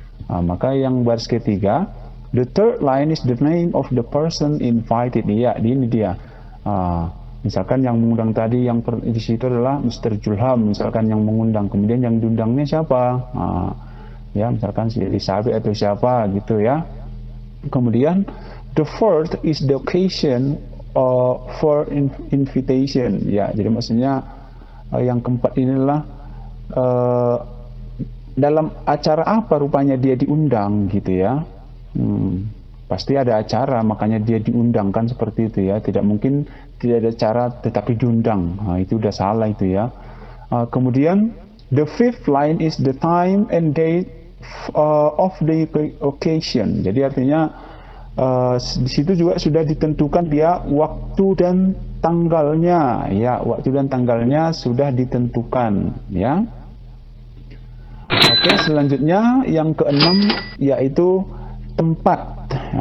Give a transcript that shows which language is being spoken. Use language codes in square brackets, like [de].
[id] Maka yang baris ketiga, [en] the third line is the name of the person invited. [id] Ya, ini dia. Misalkan yang mengundang tadi yang di situ adalah Mr. Julham, misalkan yang mengundang. Kemudian yang diundangnya siapa? Ya, misalkan si Elizabeth atau siapa gitu ya. [en] Kemudian the fourth is the occasion for invitation. [id] Ya, jadi maksudnya yang keempat inilah dalam acara apa rupanya dia diundang gitu ya. Pasti ada acara, makanya dia diundang kan seperti itu ya. Tidak mungkin tidak ada acara tetapi diundang. Itu udah salah itu ya. [en] Kemudian the fifth line is the time and date of the occasion. [id] Jadi artinya di situ juga sudah ditentukan dia waktu dan tanggalnya. Ya, waktu dan tanggalnya sudah ditentukan ya. Oke, selanjutnya yang keenam yaitu tempat.